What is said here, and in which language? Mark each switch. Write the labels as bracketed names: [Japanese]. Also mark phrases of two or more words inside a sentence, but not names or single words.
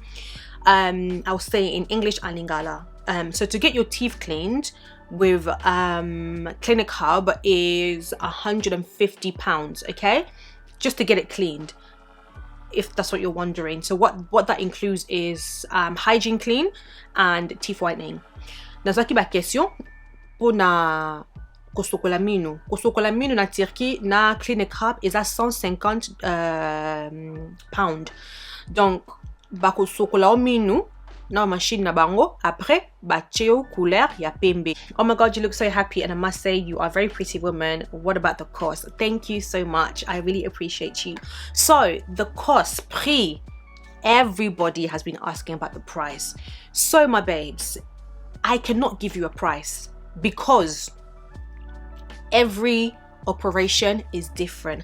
[English] I'll say in English and Lingala. So to get your teeth cleaned with Clinic Hub is £150, okay? Just to get it cleaned, if that's what you're wondering. So what that includes is hygiene clean and teeth whitening. [Lingala] Nazaki ba question pour na kosokolamino na Turquie na Clinic Hub is à 150 pounds. Donc bako sokola minu na machine na bango après ba cheo couleur ya pembe. [English] Oh my god, you look so happy, and I must say you are a very pretty woman. What about the cost? Thank you so much, I really appreciate you. So the cost, prix, everybody has been asking about the price. So my babes, I cannot give you a price because every operation is different.